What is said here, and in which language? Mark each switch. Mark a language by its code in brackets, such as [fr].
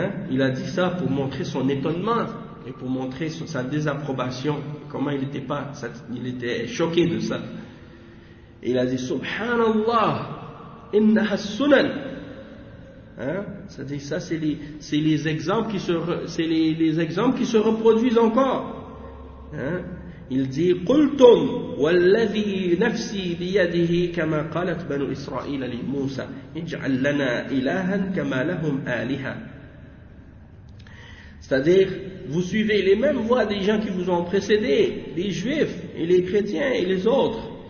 [fr] Il a dit ça pour montrer son étonnement et pour montrer sa désapprobation, comment il était choqué de ça. Et il a dit [ar] Subhanallah, innaha sunan. [fr] C'est-à-dire, ça, c'est les exemples qui se reproduisent encore. Il dit [ar] قلتم والذي نفسي بيده كما قالت بنو إسرائيل لموسى اجعل لنا إلها كما لهم آلهة. [fr] C'est-à-dire, vous suivez les mêmes voies des gens qui vous ont précédé, les juifs et les chrétiens et les autres.